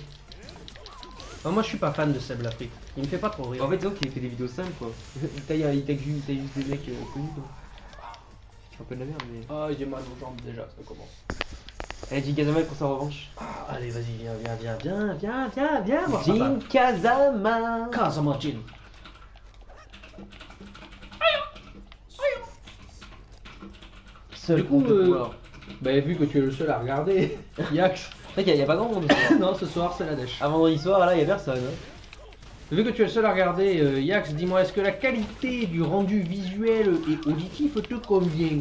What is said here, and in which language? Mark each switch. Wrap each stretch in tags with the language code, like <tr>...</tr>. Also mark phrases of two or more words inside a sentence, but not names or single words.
<fr>Ah, moi, je suis pas fan de Seb Lafrite. Il me fait pas trop rire. En fait, donc il fait des vidéos simples quoi. Il tag juste des mecs connus quoi. Je suis un peu de la merde mais. Ah, j'ai mal aux jambes déjà, ça commence. Allez, Jin Kazama pour sa revanche. Ah, allez, vas-y, viens, voir Jin papa. Kazama. Kazama Jin. Seul Du coup, contre le pouvoir. bah, vu que tu es le seul à regarder, Yax. C'est vrai qu'il y a pas grand monde ce soir. Non, ce soir c'est la dèche. À vendredi soir, là, il y a personne. Hein. Vu que tu es le seul à regarder, Yax, dis-moi, est-ce que la qualité du rendu visuel et auditif te convient?</fr>